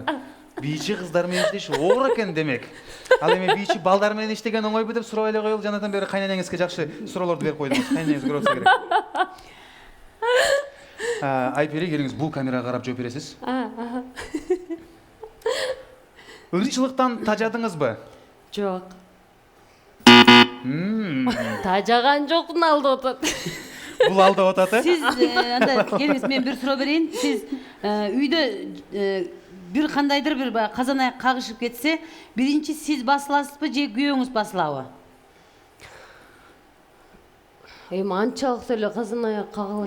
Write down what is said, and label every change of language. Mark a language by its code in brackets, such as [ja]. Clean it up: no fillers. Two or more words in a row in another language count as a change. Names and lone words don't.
[ky] Бийчи кыздар менен иштеш оор экен демек. Ал эми бийчи балдар менен иштеген оңойбу деп сурап эле коелу. Жанатан бери кайненеңизге жакшы суроолорду берип койдуңуз. Кайненеңиз көрө болсо керек. Айпери, келиңиз, бул камерага карап жооп бересиз. Ырчылыктан тажадыңызбы? Жоқ. Тажаган жоқпын, алдап атат. Бул алдап атат, Сиз анда келиңиз, мен бир суроо берейин. Сиз үйдө бир кандайдыр бир казан аяк кагышып кетсе, биринчи сиз басыласызбы же күйөөңүз басылабы? Эми анчалык эле казан аяк кагылыш.